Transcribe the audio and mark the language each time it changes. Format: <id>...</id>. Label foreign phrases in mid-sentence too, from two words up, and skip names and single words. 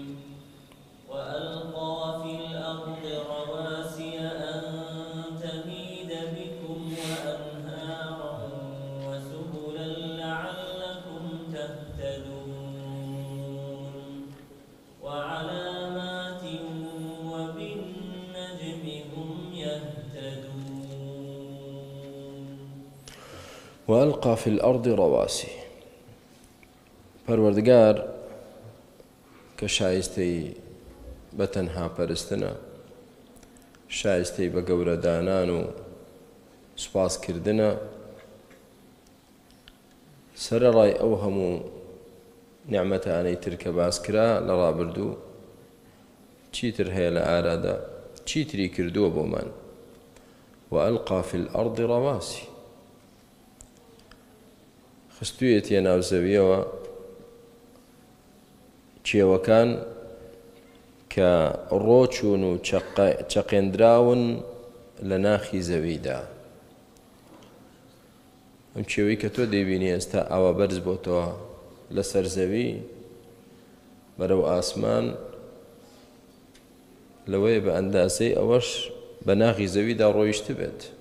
<ar>وألقى في الأرض رواسي أن تميد بكم وأنهارا وسبلا لعلكم تهتدون وعلامات وبالنجم هم يهتدون. وألقى في الأرض رواسي</ar> <ckb>پروردگار کە شایستەی بەتەنها پەرستنە، شایستەی بە گەورەدانان و سوپاسکردنە، سەرەڕای ئەو هەموو نیعمەتانەی تر کە باس کرا لە ڕابردوو، چیتر هەیە لە ئارادا، چیتری کردووە بۆمان.</ckb> <ar>وألقى في الأرض رواسي</ar> <ckb>خستوویەتە ناو زەویەوە کێوەکان کە ڕۆچوون و چەقێنراون لە ناخی زەویدا. ئەم کێوەی کە تۆ دەیبینی ئێستا ئاوا بەرز بۆتەوە لەسەر زەوی بەرەو ئاسمان، لەوەیە بە ئەندازەی ئەوەش بە ناخی زەویدا ڕۆیشت بێت.</ckb>